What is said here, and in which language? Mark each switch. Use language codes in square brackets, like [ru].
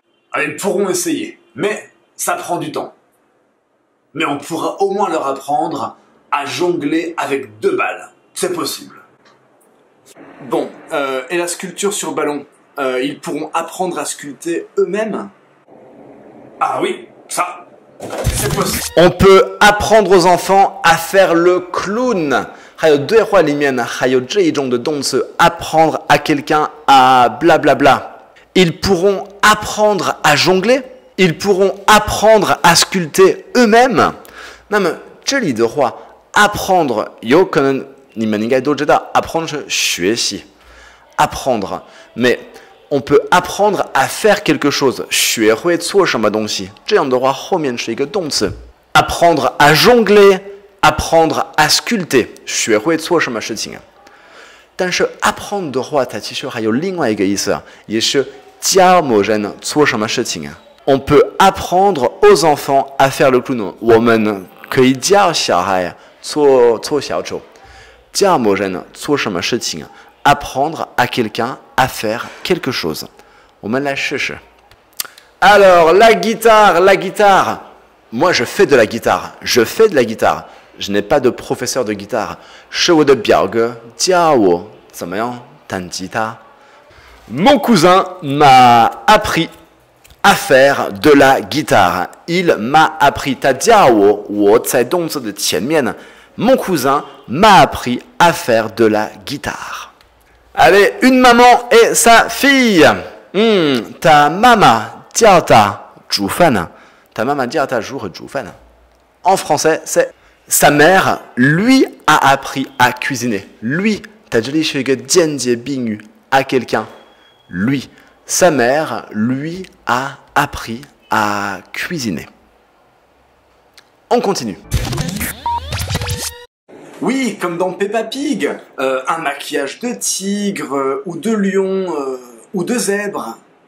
[fr] Ah, ils pourront essayer, mais ça prend du temps. Mais on pourra au moins leur apprendre à jongler avec 2 balles. C'est possible. Bon, et la sculpture sur ballon? Ils pourront apprendre à sculpter eux-mêmes? Ah oui, ça, c'est possible. On peut apprendre aux enfants à faire le clown. [zh] 还有对话里面呢，还有这一种的动词 [fr] apprendre à quelqu'un à blablabla. Ils pourront apprendre à jongler. Ils pourront apprendre à sculpter eux-mêmes. [zh] 那么这里的话 apprendre 有可能你们应该都知道 apprendre 是学习 apprendre [fr] mais on peut apprendre à faire quelque chose [zh] 学会做什么东西这样的话后面是一个动词 [fr] apprendre à jongler apprendre à sculpter [zh] 学会做什么事情但是 apprendre 的话它其实还有另外一个意思也是教某人做什么事情 [fr] On peut apprendre aux enfants à faire le clown. [zh] 我们可以教小孩做小丑，教某人做什么事情 [fr] Apprendre à quelqu'un à faire quelque chose. [zh] 我们来试试。 [fr] Alors, la guitare. Moi, je fais de la guitare. Je n'ai pas de professeur de guitare. [zh] 是我的表哥教我怎么样弹吉他。 [fr] Mon cousin m'a appris à faire de la guitare. Il m'a appris. [zh] 他教我，我在动词的前面呢。 [fr] Mon cousin m'a appris à faire de la guitare. Allez, une maman et sa fille. Ta maman [zh] 教她煮饭呢。Ta maman 教她如何煮饭呢。 [fr] En français, c'est sa mère lui a appris à cuisiner. [zh] Lui, 它这里是一个间接宾语 [fr] à quelqu'un. Lui. Sa mère lui a appris à cuisiner. On continue. Oui, comme dans Peppa Pig, un maquillage de tigre, ou de lion, ou de zèbre.